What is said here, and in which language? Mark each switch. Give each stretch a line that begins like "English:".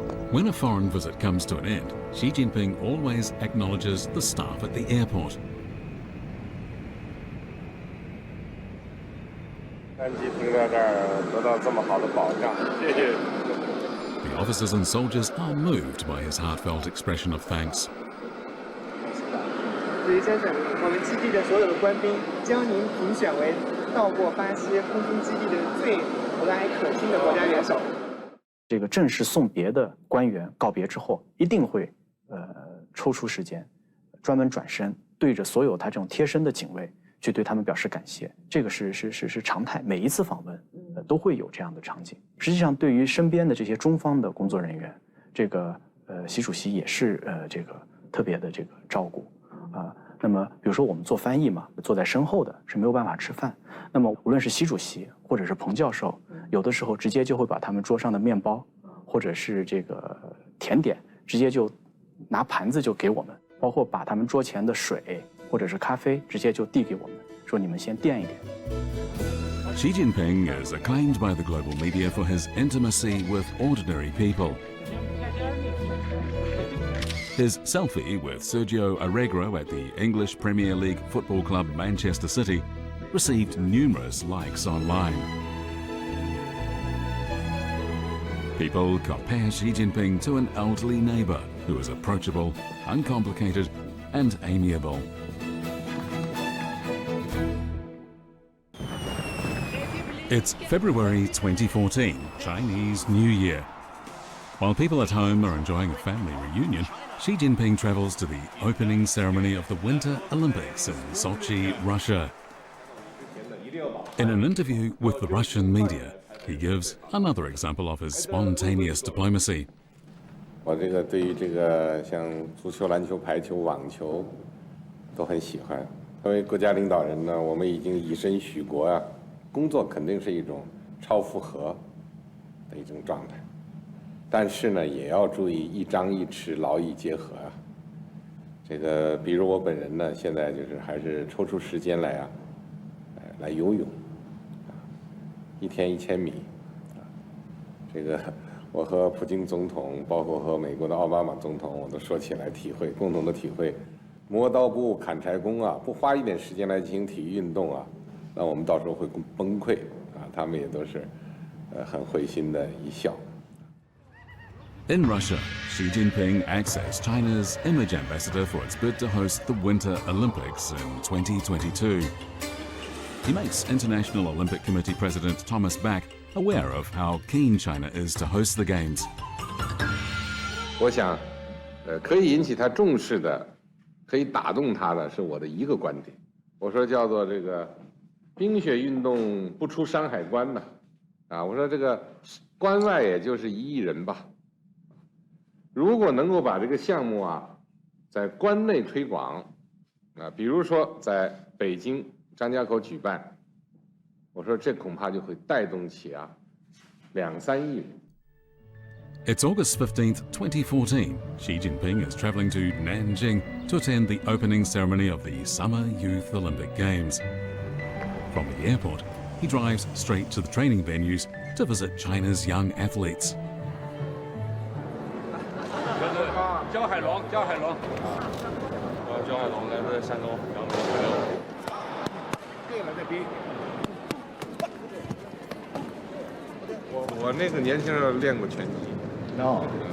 English: When a foreign visit comes to an end, Xi Jinping always acknowledges the staff at the airport. The officers and soldiers are moved by his heartfelt expression of thanks.
Chinese: 子瑜先生，我们基地的所有的官兵将您评选为到过巴西空军基地的最和蔼可亲的国家元首。这个正式送别的官员告别之后，一定会抽出时间，专门转身对着所有他这种贴身的警卫去对他们表示感谢。这个是常态，每一次访问都会有这样的场景。实际上，对于身边的这些中方的工作人员，这个习主席也是这个特别的这个照顾。那么比如说我们做翻译嘛，坐在身后的是没有办法吃饭。那么无论是习主席或者是彭教授，有的时候直接就会把他们桌上的面包，或者是这个甜点，直接就拿盘子就给我们，包括把他们桌前的水或者是咖啡直接就递给我们，说你们先垫一点。
English: Xi Jinping is acclaimed by the global media for his intimacy with ordinary people. His selfie with Sergio Aguero at the English Premier League football club Manchester City received numerous likes online. People compare Xi Jinping to an elderly neighbour who is approachable, uncomplicated, and amiable. It's February 2014, Chinese New Year. While people at home are enjoying a family reunion, Xi Jinping travels to the opening ceremony of the Winter Olympics in Sochi, Russia. In an interview with the Russian media, he gives another example of his spontaneous diplomacy.
Chinese: 我这个对于这个像足球、篮球、排球、网球都很喜欢。作为国家领导人呢，我们已经以身许国啊，工作肯定是一种超负荷的一种状态。但是呢，也要注意一张一弛，劳逸结合啊。这个，比如我本人呢，现在就是还是抽出时间来啊，来游泳，一天1000米，这个我和普京总统，包括和美国的奥巴马总统，我都说起来体会，共同的体会，磨刀不误砍柴工啊，不花一点时间来进行体育运动啊，那我们到时候会崩溃啊。他们也都是，很会心的一笑。
English: In Russia, Xi Jinping acts as China's image ambassador for its bid to host the Winter Olympics in 2022. He makes International Olympic Committee President Thomas Bach aware of how keen China is to host the Games.
Chinese: 我想，可以引起他重视的，可以打动他的是我的一个观点。我说叫做这个冰雪运动不出山海关呢，啊，我说这个关外也就是1亿人吧。如果能够把这个项目啊，在关内推广，啊，比如说在北京张家口举办，我说这恐怕就会带动起啊2、3亿人。
English: It's August 15th, 2014. Xi Jinping is travelling to Nanjing to attend the opening ceremony of the Summer Youth Olympic Games. From the airport, he drives straight to the training venues to visit China's young athletes.
Chinese: 焦海龙，焦海龙，焦海龙来自山东扬州56。对了，那边。我那个年轻人练过拳击。哦。